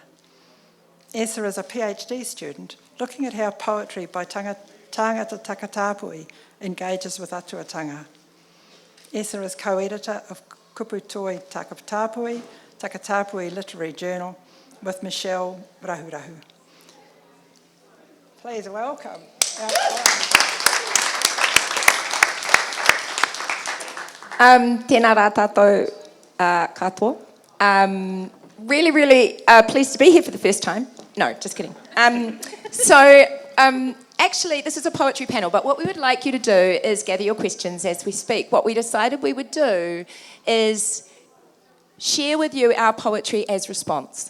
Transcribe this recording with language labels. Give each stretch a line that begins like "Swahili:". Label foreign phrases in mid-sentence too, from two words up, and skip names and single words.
English: Essa is a PhD student looking at how poetry by
Māori: tangata takatapui
English: engages with atuatanga. Essa is co-editor of Kupu Takatapui Literary Journal with Michelle Rahurahu. Please welcome our
Māori: Tēnā rā tātou katoa.
English: Really pleased to be here for the first time. No, just kidding. Actually, this is a poetry panel, but what we would like you to do is gather your questions as we speak. What we decided we would do is share with you our poetry as response.